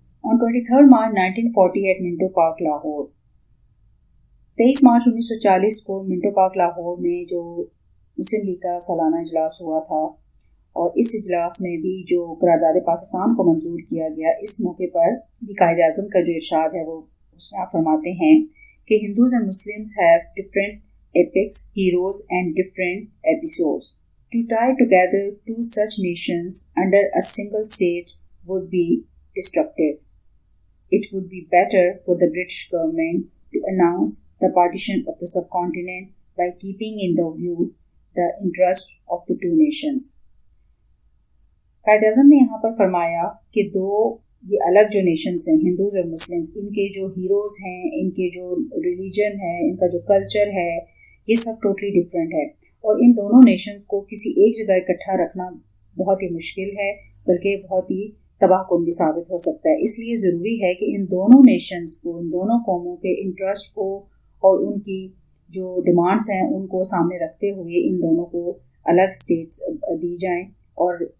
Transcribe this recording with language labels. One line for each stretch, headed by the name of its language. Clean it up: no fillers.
English: On 23 March 1940 at
Urdu: Manto park Lahore. 23 March 1940 کو Manto park Lahore میں جو مسلم لیگ کا سالانہ اجلاس ہوا تھا اور اس اجلاس میں بھی جو قرارداد پاکستان کو منظور کیا گیا اس موقع پر بھی قائد اعظم کا جو ارشاد ہے وہ اس میں آپ فرماتے ہیں کہ
English: Hindus and Muslims have different epics heroes and different episodes. To tie together two such nations under a single state would be destructive. It would be better for the British government to announce the partition of the subcontinent by keeping in the view the interest of the two nations.
Urdu: Quaid Azam نے یہاں پر فرمایا کہ دو یہ الگ جو nations ہیں، ہندوز اور Muslims, ان کے جو ہیروز ہیں، ان کے جو ریلیجن ہے، ان کا جو کلچر ہے، یہ سب ٹوٹلی ڈفرینٹ ہے، اور ان دونوں نیشنز کو کسی ایک جگہ اکٹھا رکھنا بہت ہی مشکل ہے، بلکہ بہت ہی تباہ کن بھی ثابت ہو سکتا ہے۔ اس لیے ضروری ہے کہ ان دونوں نیشنز کو، ان دونوں قوموں کے انٹرسٹ کو اور ان کی جو ڈیمانڈس ہیں ان کو سامنے رکھتے ہوئے ان دونوں کو الگ اسٹیٹس دی جائیں اور